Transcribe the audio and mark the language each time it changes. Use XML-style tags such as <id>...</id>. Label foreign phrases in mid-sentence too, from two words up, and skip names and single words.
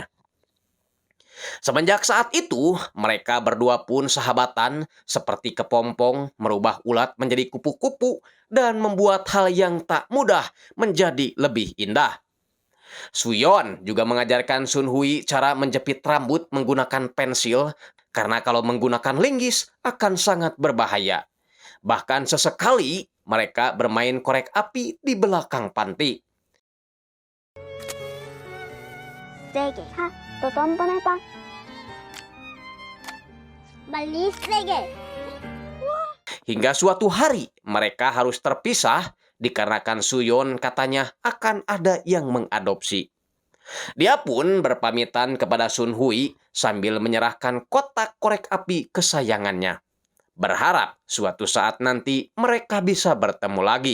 <id>Semenjak saat itu, mereka berdua pun sahabatan, seperti kepompong merubah ulat menjadi kupu-kupu dan membuat hal yang tak mudah menjadi lebih indah. Suyon juga mengajarkan Sun Hui cara menjepit rambut menggunakan pensil, karena kalau menggunakan linggis akan sangat berbahaya. Bahkan sesekali mereka bermain korek api di belakang panti.</id> <ko>세게 또 한 번 해봐 빨리 세게</ko> <id>Hingga suatu hari mereka harus terpisah dikarenakan Suyon katanya akan ada yang mengadopsi. Dia pun berpamitan kepada Sun Hui sambil menyerahkan kotak korek api kesayangannya. Berharap suatu saat nanti mereka bisa bertemu lagi.</id>